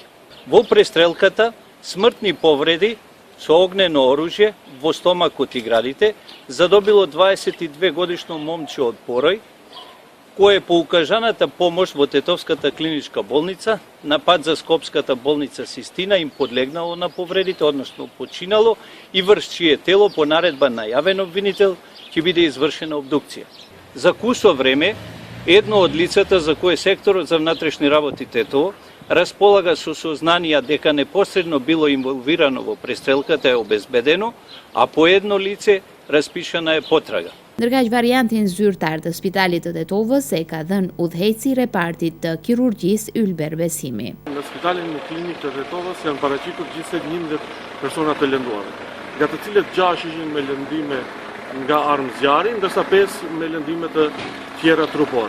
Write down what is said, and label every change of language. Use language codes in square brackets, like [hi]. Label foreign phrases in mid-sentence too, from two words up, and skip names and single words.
[mk] Во престрелката смртни повреди со огнено оружје во стомакот и градите задобило 22 годишно момче од Порој, кое по укажаната помош во Тетовската клиничка болница на пат за Скопската болница Систина им подлегнало на повредите, односно починало, и врз чие тело по наредба на јавен обвинител ќе биде извршена обдукција. За кусо време, едно од лицата за кое секторот за внатрешни работи Тетово располага со сознанија дека непосредно било инволвирано во престрелката е обезбедено, а по едно лице распишана е потрага. [sq] Ndërkaq variantin zyrtar të Spitalit të Tetovës e ka dhënë udhëheci i repartit të kirurgjisë Ylber Besimi. Në Spitalin Klinik të Tetovës janë paraqitur gjithsej 11 persona të lënduara, nga të cilët 6 ishin me lëndime nga armë zjarri, ndërsa 5 me lëndime të tjera trupore.